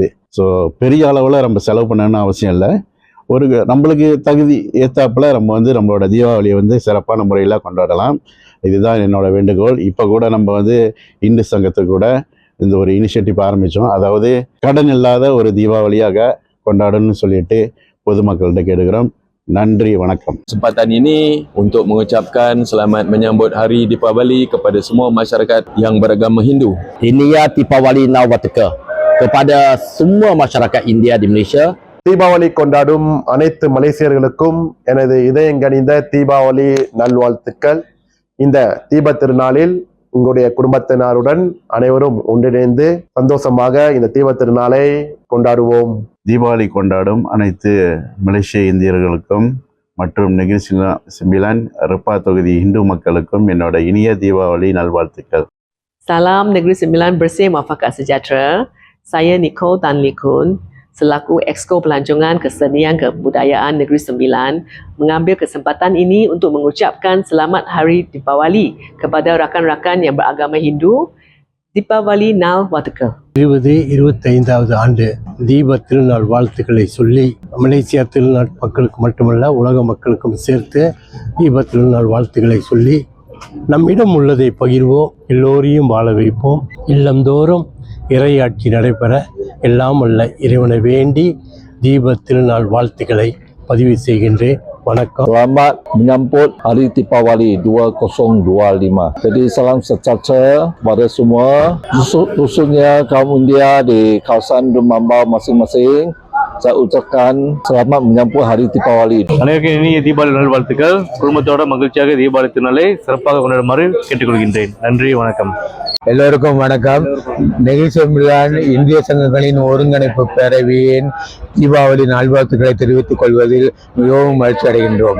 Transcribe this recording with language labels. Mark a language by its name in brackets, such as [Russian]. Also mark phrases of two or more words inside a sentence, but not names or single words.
[Tamil] ஸோ பெரிய அளவில் நம்ம செலவு பண்ணணும்னு அவசியம் இல்லை. ஒரு நம்மளுக்கு தகுதி ஏற்றாப்புல நம்ம வந்து நம்மளோட தீபாவளியை வந்து சிறப்பான முறையில் கொண்டாடலாம். இதுதான் என்னோட வேண்டுகோள். இப்போ கூட நம்ம வந்து இந்து சங்கத்துக்கு கூட இந்த ஒரு இனிஷியேட்டிவ் ஆரம்பித்தோம். அதாவது கடன் இல்லாத ஒரு தீபாவளியாக கொண்டாடணும்னு சொல்லிட்டு பொதுமக்கள்கிட்ட கேட்டுக்கிறோம். நன்றி, வணக்கம். [Malay] Kesempatan ini untuk mengucapkan selamat menyambut Hari Deepavali kepada semua masyarakat yang beragama Hindu. [Tamil] இனிய தீபாவளி நல்வாழ்த்துக்கள் [Malay] kepada semua masyarakat India di Malaysia. [Tamil] தீபாவளி கொண்டாடும் அனைத்து மலேசியர்களுக்கும் எனது இதயங்கனிந்த தீபாவளி நல்வாழ்த்துக்கள். இந்த தீப திருநாளில் உங்களுடைய குடும்பத்தினருடன் அனைவரும் ஒன்றிணைந்து சந்தோஷமாக இந்த தீப திருநாளை கொண்டாடுவோம். தீபாவளி கொண்டாடும் அனைத்து மலேசிய இந்தியர்களுக்கும் மற்றும் நெகிரி சிம்பிலான் ரிப்பா தொகுதி இந்து மக்களுக்கும் என்னோட இனிய தீபாவளி நல்வாழ்த்துக்கள். [Malay] Salam Negeri Sembilan Bersih Muafakat Sejahtera. Saya Nicole Tan Likun selaku Exco Pelancongan Kesenian Kebudayaan Negeri Sembilan mengambil kesempatan ini untuk mengucapkan selamat Hari Deepavali kepada rakan-rakan yang beragama Hindu [Tamil] தீபாவளி நல்வாழ்த்துக்கள். 25வது ஆண்டு தீப திருநாள் வாழ்த்துக்களை சொல்லி மலேசியா திருநாள் மக்களுக்கு மட்டுமல்ல உலக மக்களுக்கும் சேர்த்து தீப திருநாள் வாழ்த்துக்களை சொல்லி நம்மிடம் உள்ளதை பகிர்வோம், எல்லோரையும் வாழ வைப்போம், இல்லந்தோறும் இறையாட்சி நடைபெற எல்லாம் வல்ல இறைவனை வேண்டி தீப திருநாள் வாழ்த்துக்களை பதிவு செய்கின்றேன். வணக்கம். [Malay] Selamat menyambut Hari Deepawali 2025. Jadi salam sejahtera kepada semua, khususnya kaum India di kawasan Rumambau masing-masing. Saya ucapkan selamat menyambut Hari Deepawali. [Tamil] அனைவருக்கும் இனிய தீபாவளி நல்வாழ்த்துக்கள். குடும்பத்தோட மகிழ்ச்சியாக தீபாவளி திருநாளை சிறப்பாக கொண்டாடுமாறு கேட்டுக்கொள்கின்றேன். நன்றி, வணக்கம். எல்லோருக்கும் வணக்கம். நெகிழ்ச்சி மிலான் இந்திய சங்கங்களின் ஒருங்கிணைப்பு பேரவையின் தீபாவளி நல்வாழ்த்துக்களை தெரிவித்துக் கொள்வதில் மிகவும் மகிழ்ச்சி அடைகின்றோம்.